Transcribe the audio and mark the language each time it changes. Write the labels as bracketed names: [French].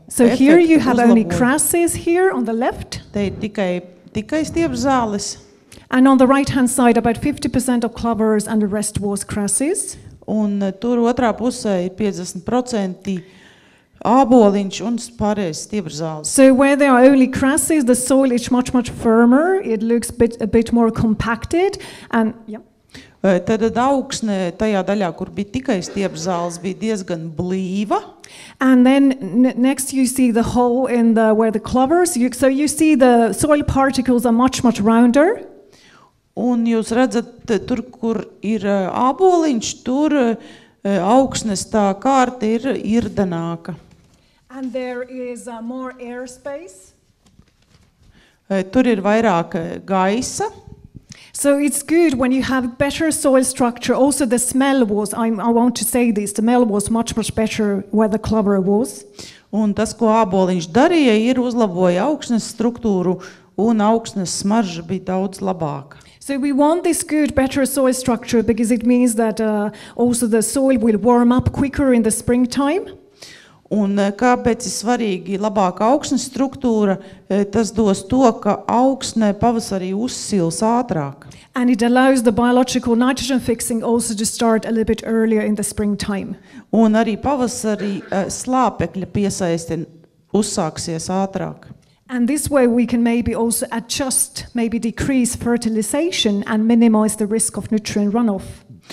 [English] So here you have only grasses here on the left. [Latvian] Te ir tikai stiepžzāles. [English] And on the right-hand side, about 50% of clovers and the rest was grasses. [Latvian] Un tur otrā pusē ir 50% āboliņš un pārējais stiepžzāles. [English] So where there are only grasses, the soil is much firmer. It looks a bit more compacted. And yeah. [Latvian] Tad augsne tajā daļā, kur bija tikai stiepžzāles, bija diezgan blīva. [English] And then next you see the hole in where the clovers, so you see the soil particles are much rounder. [Latvian] Un jūs redzat, tur, kur ir āboliņš, tur augsnes tā kārta ir irdenāka. [English] And there is more air space. [Latvian] Tur ir vairāk gaisa. [English] So it's good when you have better soil structure. Also the smell was, I want to say this, the smell was much better where the clover was. [Latvian] Un tas, ko āboliņš darīja, ir uzlaboja augsnes struktūru, un augsnes smarža bija daudz labāka. [English] So we want this good, better soil structure because it means that also the soil will warm up quicker in the springtime. [Latvian] Un kāpēc ir svarīgi labāka augsnes struktūra? Tas dos to, ka augsne pavasarī uzsils ātrāk. [English] And it allows the biological nitrogen fixing also to start a little bit earlier in the springtime. [Latvian] Un arī pavasarī slāpekļa piesaisti uzsāksies ātrāk. [English] And this way we can maybe also adjust, maybe decrease fertilization and minimize the risk of nutrient runoff.